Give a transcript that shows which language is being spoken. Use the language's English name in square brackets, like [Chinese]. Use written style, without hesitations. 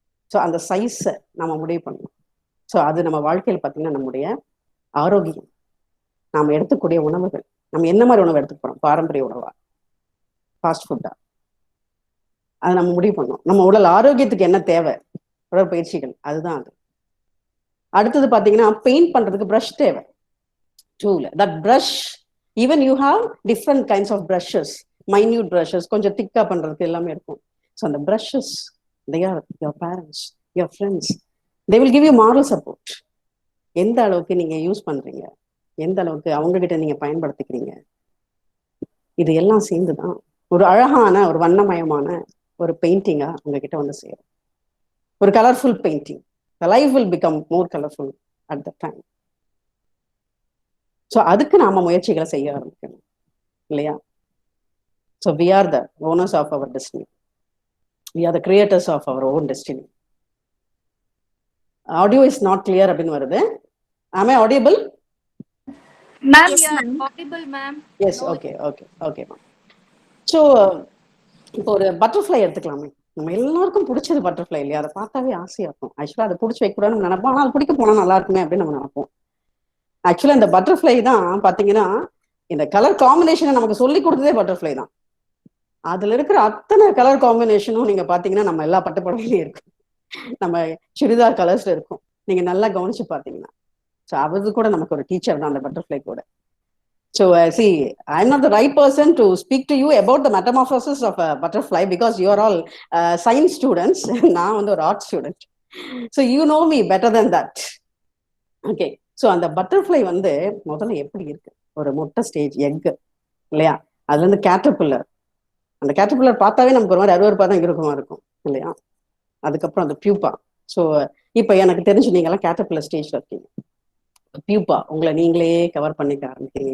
[Tamil] So அந்த சைஸை நம்ம முடிவு பண்ணணும். ஸோ அது நம்ம வாழ்க்கையில் பார்த்தீங்கன்னா நம்முடைய ஆரோக்கியம், நாம் எடுத்துக்கூடிய உணவுகள், நம்ம என்ன மாதிரி உணவு எடுத்துக்க போறோம், பாரம்பரிய உணவா, ஃபாஸ்ட் ஃபுட்டா, அதை நம்ம முடிவு பண்ணோம். நம்ம உடல் ஆரோக்கியத்துக்கு என்ன தேவை, உடற்பயிற்சிகள், அதுதான் அது. அடுத்தது பார்த்தீங்கன்னா பெயிண்ட் பண்றதுக்கு ப்ரஷ் தேவை, tool. [English] that brush, even you have different kinds of brushes, minute brushes, [Tamil] கொஞ்சம் திக்கா பண்றதுக்கு எல்லாமே இருக்கும். [English] So அந்த brushes, they are your parents, your friends, they will give you moral support. [Tamil] எந்த அளவுக்கு நீங்க யூஸ் பண்றீங்க, எந்த அளவுக்கு அவங்க கிட்ட நீங்க பயன்படுத்திக்கிறீங்க, இது எல்லாம் சேர்ந்துதான் ஒரு அழகான, ஒரு வண்ணமயமான ஒரு பெயிண்டிங்கா உங்ககிட்ட வந்து சேரும். ஒரு colourful painting. [English] The life will become more colorful at that time. [Tamil] So அதுக்கு நாம முயற்சிகளை செய்ய ஆரம்பிக்கணும் இல்லையா? [English] So we are the owners of our destiny. We are the creators of our own destiny. Audio is not clear [Tamil] அப்படின்னு வருது. [English] Am I audible? Ma'am, Yes, you are ma'am. audible, ma'am. Yes, okay, ma'am. [Tamil] So இப்போ ஒரு butterfly எடுத்துக்கலாமே. நம்ம எல்லாருக்கும் பிடிச்சது butterfly இல்லையா? அதை பார்த்தாவே ஆசையா இருக்கும். ஆக்சுவலாக அதை பிடிச்சி வைக்கூடாதுன்னு நினைப்போம், ஆனால் அது பிடிக்க போனா நல்லா இருக்குமே அப்படின்னு நம்ம நினைப்போம். ஆக்சுவலா இந்த பட்டர்ஃப்ளை தான் பாத்தீங்கன்னா, இந்த கலர் காம்பினேஷனை நமக்கு சொல்லி கொடுத்ததே பட்டர்ஃப்ளை தான். அதுல இருக்கிற அத்தனை கலர் காம்பினேஷனும் நீங்க பாத்தீங்கன்னா நம்ம எல்லா பட்டுப்படலையும் இருக்கும், நம்ம சுடிதார் கலர்ஸ்ல இருக்கும். நீங்க நல்லா கவனிச்சு பாத்தீங்கன்னா, ஸோ அது கூட நமக்கு ஒரு டீச்சர் தான் அந்த பட்டர்ஃப்ளை கூட. [English] So see, I'm not the right person to speak to you about the metamorphosis of a butterfly because you are all science students. [Tamil] நான் வந்து ஒரு [English] Art student. So you know me better than that. Okay. [Tamil] So அந்த butterfly வந்து முதல்ல எப்படி இருக்கு? ஒரு முட்டை ஸ்டேஜ், எக் இல்லையா? அதுல இருந்து கேட்டர்பில்லர். அந்த கேட்டர்பில்லர் பார்த்தாவே நமக்கு ஒரு மாதிரி அருவருப்பா தான் இருக்கும் இல்லையா? அதுக்கப்புறம் அந்த பியூப்பா. ஸோ இப்போ எனக்கு தெரிஞ்சு நீங்கெல்லாம் கேட்டர்பில்லர் ஸ்டேஜ்ல இருக்கீங்க. பியூப்பா உங்களை நீங்களே கவர் பண்ணிக்க ஆரம்பிக்கிறீங்க.